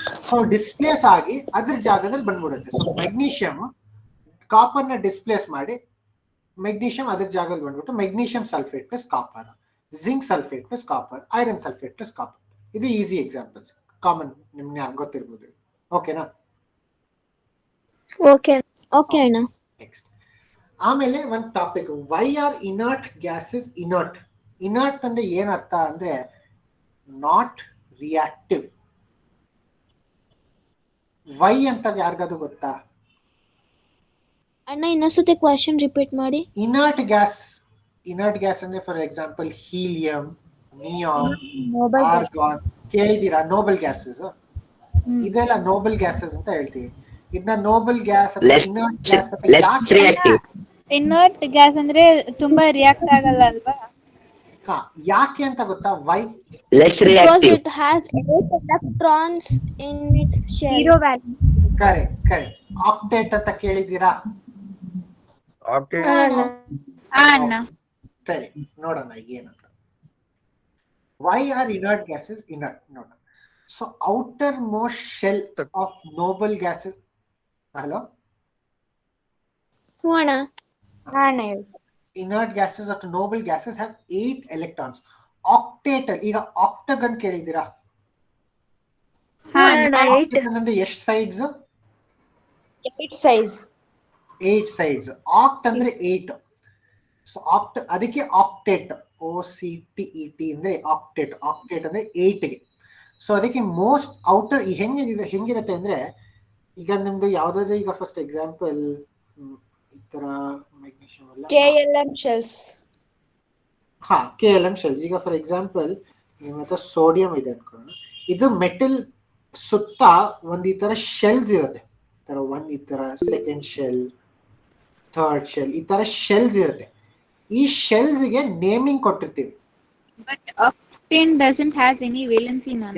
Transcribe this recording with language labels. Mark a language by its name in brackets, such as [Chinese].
[Kannada] So displace ಆಗಿ ಅದ್ರ ಜಾಗದಲ್ಲಿ ಬಂದ್ಬಿಡುತ್ತೆ. So magnesium copper ನ displace ಮಾಡಿ magnesium ಅದ್ರ ಜಾಗದಲ್ಲಿ ಬಂದ್ಬಿಟ್ಟು magnesium sulfate plus copper, zinc sulfate plus copper, iron sulfate plus copper. ಇದು ಈಸಿ ಎಕ್ಸಾಂಪಲ್ಸ್, ಕಾಮನ್, ನಿಮ್ಗೆ ಗೊತ್ತಿರ್ಬೋದು. ಓಕೆನಾ? okay ಅಣ್ಣ. ನೆಕ್ಸ್ಟ್ ಆಮೇಲೆ ಒಂದು topic, [English] Why are inert gases inert. [Kannada] Inert ಅಂದ್ರೆ ಏನ್ ಅರ್ಥ ಅಂದ್ರೆ ನಾಟ್ ರಿಯಾಕ್ಟಿವ್. ವೈ ಅಂತ ಯಾರಿಗಾದ್ರು ಗೊತ್ತಾ? ಅಣ್ಣ ಇನ್ನೊಂದ್ಸತಿ ಕ್ವೆಶ್ಚನ್ ರಿಪೀಟ್ ಮಾಡಿ. ಇನರ್ಟ್ ಗ್ಯಾಸ್ ಅಂದ್ರೆ for example helium, neon, argon ಕೇಳಿದೀರಾ? Nobel gases, ಇದೆಲ್ಲ ನೋಬಲ್ ಗ್ಯಾಸಸ್ ಅಂತ ಹೇಳ್ತೀವಿ. ಇದನ್ನ ನೋಬಲ್ ಗ್ಯಾಸ್ ಅಥವಾ ಇನರ್ಟ್ ಗ್ಯಾಸ್ ಅಂತ ಯಾಕೆ? ಇನರ್ಟ್ ಗ್ಯಾಸ್ ಅಂದ್ರೆ ತುಂಬಾ ರಿಯಾಕ್ಟ್ ಆಗಲ್ಲ ಅಲ್ವಾ? ಯಾಕೆ ಅಂತ ಗೊತ್ತಾ? Y? [English] Because it has 8 electrons in its shell. Zero valence. [Kannada] Correct. Octet ಅಂತ ಕೇಳಿದೀರಾ? ಅಣ್ಣ ಸರಿ, ನೋಡೋಣ ಏನಂತ. [English] Why are inert gases inert? [Kannada] ನೋಡೋಣ. [English] So outermost shell of noble gases. Hello [Kannada] ಅಣ್ಣ. [English] Inert gases or noble gases have 8 electrons. [Kannada] Octatal, ಈಗ octagon ಕೇಳಿದ್ದೀರಾ? octagon ಅಂದ್ರೆ ಎಷ್ಟು ಸೈಡ್ಸ್? 8 sides. ಆಕ್ಟ್ ಅಂದ್ರೆ 8. ಸೊ ಆಕ್ಟ್, ಅದಕ್ಕೆ ಆಕ್ಟೇಟ್, OCTET ಅಂದ್ರೆ ಆಕ್ಟೇಟ್. ಆಕ್ಟೇಟ್ ಅಂದ್ರೆ 8 ಗೆ. ಸೊ ಅದಕ್ಕೆ ಮೋಸ್ಟ್ ಔಟರ್ ಹೆಂಗಿರುತ್ತೆ ಅಂದ್ರೆ, ಈಗ ನಿಮ್ದು ಯಾವ್ದಾದ್ರು, ಈಗ ಫಸ್ಟ್ ಎಕ್ಸಾಂಪಲ್ ಈ ತರ ಮ್ಯಾಗ್ನೀಷಿಯಂ ಅಲ್ಲ, [English] KLM shells. KLM shells. [Kannada] ಈಗ ಫಾರ್ ಎಕ್ಸಾಂಪಲ್ ನಿಮ್ಮ ಹತ್ರ ಸೋಡಿಯಂ ಇದೆ ಅನ್ಕೋಣ. ಇದು ಮೆಟಲ್ ಸುತ್ತ ಒಂದ್ ಈ ತರ ಶೆಲ್ಸ್ ಇರುತ್ತೆ. ಒಂದ್ ಈ ತರ ಸೆಕೆಂಡ್ ಶೆಲ್, ಥರ್ಡ್ ಶೆಲ್, ಈ ತರ ಶೆಲ್ಸ್ ಇರುತ್ತೆ. ಈ ಶೆಲ್ಸ್ ಗೆ ನೇಮಿಂಗ್ ಕೊಟ್ಟಿರ್ತೀವಿ. [English] But octane doesn't has any valency none.